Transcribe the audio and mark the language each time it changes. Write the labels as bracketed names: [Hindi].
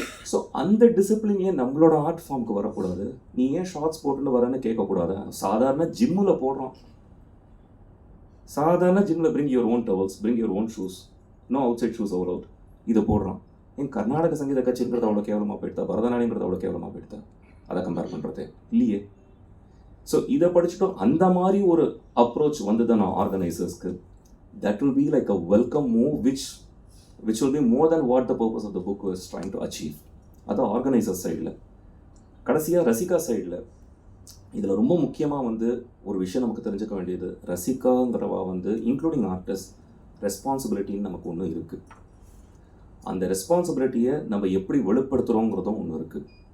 [Tamil] So அந்த discipline ஏன் நம்மளோட ஆர்ட் ஃபார்முக்கு வரக்கூடாது? நீ ஏன் ஷார்ட்ஸ் போட்டுன்னு வரேன்னு கேட்கக்கூடாது? சாதாரண ஜிம்மில் போடுறோம், சாதாரண ஜிம்மில் [English] Bring your own towels, bring your own shoes, no outside shoes over out. [Tamil] இதை போடுறோம். என் கர்நாடக சங்கீத கட்சிங்கிறது அவ்வளோ கேவலமாக போயிடுதா? பரதநாட்டியங்கிறது அவ்வளோ கேவலமாக போயிடுதா? அதை கம்பேர் பண்ணுறது இல்லையே. ஸோ இதை படிச்சுட்டோம். அந்த மாதிரி ஒரு அப்ரோச் வந்ததுன்னா ஆர்கனைசர்ஸ்க்கு [English] that will be like a welcome move which will be more than what the purpose of the book was trying to achieve. [Tamil] அது ஆர்கனைசர் சைடில். கடைசியாக ரசிகா சைடில் இதில் ரொம்ப முக்கியமாக ஒரு விஷயம் நமக்கு தெரிஞ்சுக்க வேண்டியது, ரசிகாங்கிறவா இன்க்ளூடிங் ஆர்டிஸ்ட் ரெஸ்பான்சிபிலிட்டின்னு நமக்கு ஒன்று இருக்குது. அந்த ரெஸ்பான்சிபிலிட்டியை நம்ம எப்படி வெளிப்படுத்துகிறோங்கிறதும் ஒன்று இருக்குது.